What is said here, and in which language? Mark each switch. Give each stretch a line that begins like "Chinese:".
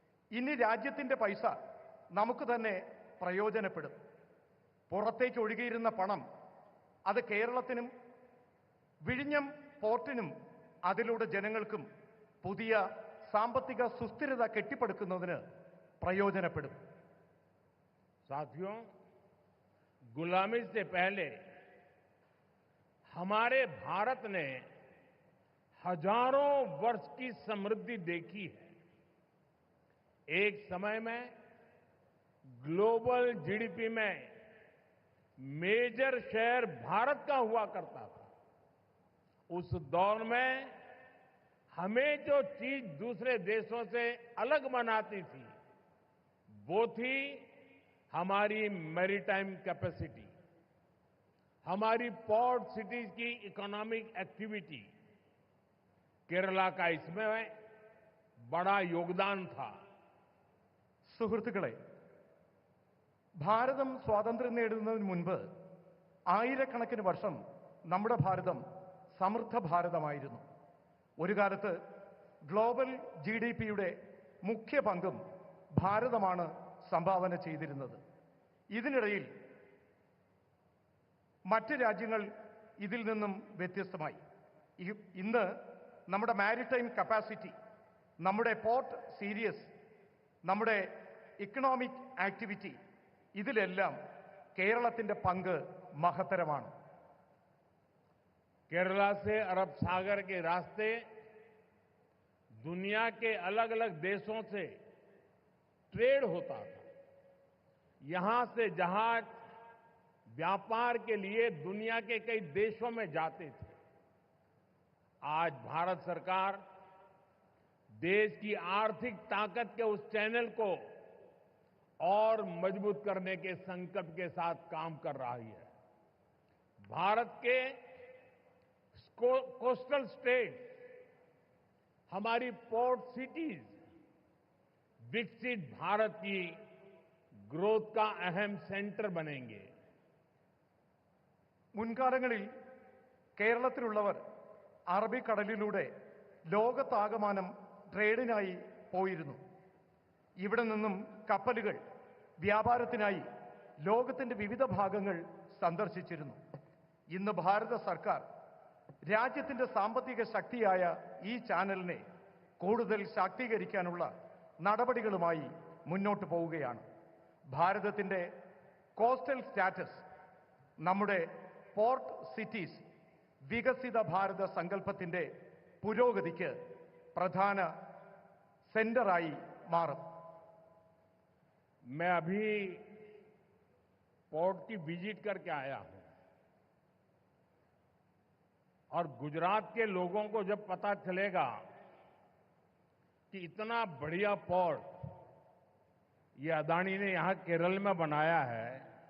Malayalam: ഇനി രാജ്യത്തിന്റെ പൈസ നമുക്ക് തന്നെ പ്രയോജനപ്പെടും. പുറത്തേക്ക് ഒഴുകിയിരുന്ന പണം അത് കേരളത്തിനും വിഴിഞ്ഞം പോർട്ടിനും അതിലൂടെ ജനങ്ങൾക്കും പുതിയ സാമ്പത്തിക സുസ്ഥിരത കെട്ടിപ്പടുക്കുന്നതിന് പ്രയോജനപ്പെടും.
Hindi: साथियों, गुलामी से पहले हमारे भारत ने हजारों वर्ष की समृद्धि देखी है. एक समय में ग्लोबल जीडीपी में मेजर शेयर भारत का हुआ करता था. उस दौर में हमें जो चीज दूसरे देशों से अलग बनाती थी वो थी हमारी मैरीटाइम कैपेसिटी, हमारी पोर्ट सिटीज की इकोनॉमिक एक्टिविटी. केरला का इसमें बड़ा योगदान था.
Malayalam: സുഹൃത്തുക്കളെ, ഭാരതം സ്വാതന്ത്ര്യം നേടുന്നതിന് മുൻപ് ആയിരക്കണക്കിന് വർഷം നമ്മുടെ ഭാരതം സമൃദ്ധ ഭാരതമായിരുന്നു. ഒരു കാലത്ത് ഗ്ലോബൽ GDPയുടെ മുഖ്യ പങ്കും ഭാരതമാണ് സംഭാവന ചെയ്തിരുന്നത്. ഇതിനിടയിൽ മറ്റ് രാജ്യങ്ങൾ ഇതിൽ നിന്നും വ്യത്യസ്തമായി. ഇന്ന് നമ്മുടെ മാരിടൈം കപ്പാസിറ്റി, നമ്മുടെ പോർട്ട് സീരീസ്, നമ്മുടെ ഇക്കണോമിക് ആക്ടിവിറ്റി, ഇതിലെല്ലാം കേരളത്തിന്റെ പങ്ക് മഹത്തരമാണ്.
Hindi: केरला से अरब सागर के रास्ते दुनिया के अलग अलग देशों से ट्रेड होता था. यहां से जहाज व्यापार के लिए दुनिया के कई देशों में जाते थे. आज भारत सरकार देश की आर्थिक ताकत के उस चैनल को और मजबूत करने के संकल्प के साथ काम कर रही है. भारत के कोस्टल स्टेट, हमारी पोर्ट सिटीज विकसित भारत की ग्रोथ का अहम सेंटर बनेंगे.
Malayalam: മുൻകാലങ്ങളിൽ കേരളത്തിലുള്ളവർ അറബിക്കടലിലൂടെ ലോകത്താകമാനം ട്രേഡിനായി പോയിരുന്നു. ഇവിടെ നിന്നും കപ്പലുകൾ വ്യാപാരത്തിനായി ലോകത്തിന്റെ വിവിധ ഭാഗങ്ങൾ സന്ദർശിച്ചിരുന്നു. ഇന്ന് ഭാരത സർക്കാർ രാജ്യത്തിന്റെ സാമ്പത്തിക ശക്തിയായ ഈ ചാനലിനെ കൂടുതൽ ശാക്തീകരിക്കാനുള്ള നടപടികളുമായി മുന്നോട്ട് പോവുകയാണ്. ഭാരതത്തിന്റെ കോസ്റ്റൽ സ്റ്റാറ്റസ് നമ്മുടെ പോർട്ട് സിറ്റീസ് വികസിത ഭാരത സങ്കല്പത്തിന്റെ പുരോഗതിക്ക് പ്രധാന സെന്ററായി മാറും.
Hindi: मैं अभी पोर्ट की विजिट करके आया हूं और गुजरात के लोगों को जब पता चलेगा कि इतना बढ़िया पोर्ट ये अदानी ने यहां केरल में बनाया है.